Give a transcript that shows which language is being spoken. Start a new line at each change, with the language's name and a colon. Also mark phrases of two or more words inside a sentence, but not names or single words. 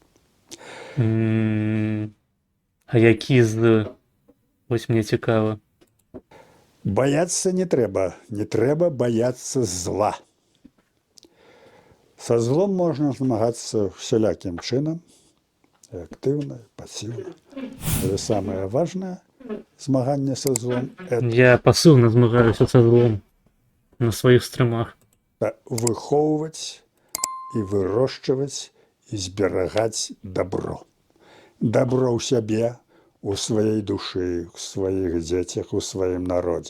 Belarusian: А які з... Вось мне цікава. Баяцца не трэба. Не трэба баяцца зла. Са злом можна змагацца всялякім чынам.
Russian: и активно, и пассивно. И самое важное змагання со злом – это
Belarusian: Я пасыўна змагаюся са злом на сваіх стрымах. выхоўваць і вырошчваць і зберагаць добро. Добро ў сябе, у сваёй душы, у сваіх дзецях, у сваім народзе.